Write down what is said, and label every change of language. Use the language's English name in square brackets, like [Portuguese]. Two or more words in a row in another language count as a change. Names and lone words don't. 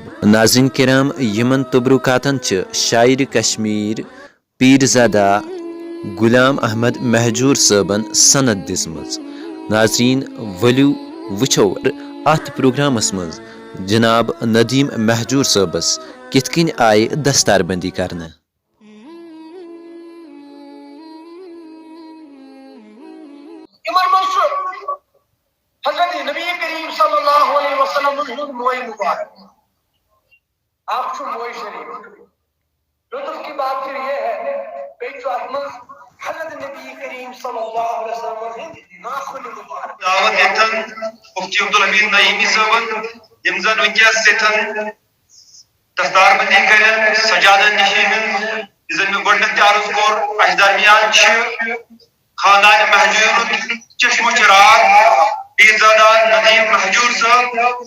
[Kashmiri] ناظریٖن کرام، یِمن تبرُکاتن چھِ شاعرِ کشمیٖر پیٖر زادہ غلام احمد مہجوٗر صٲبن سند دِژمٕژ. ناظریٖن، ؤلِو وٕچھو اتھ پروگرامس منٛز جناب ندیٖم مہجوٗر صٲبس کِتھ کٔنۍ آیہِ دستار بندی کرنہٕ. حضرت نبی کریم [Arabic] صلی اللہ علیہ وسلم [Kashmiri] ہُنٛد موئے مبارک آپ چھو موئے شریف. [Urdu] لطف کی بات پھر یہ ہے حضرت نبی کریم [Arabic] صلی اللہ علیہ وسلم [Urdu] ہٕنٛدۍ ناخن مبارک [Kashmiri] دعوت دِتن مفتی عبدالحمید نعیمی صٲبن یِم زن وٕنکیٚس ییٚتٮ۪ن دستار بندی کرن سجادن نشین یہِ زن مےٚ گۄڈٕنیتھ تہِ عرض کوٚر اَسہِ درمیان چھِ خاندان مہجوٗرُک چشمو چراغ پیٖر زادہ ندیٖم مہجوٗر صٲب.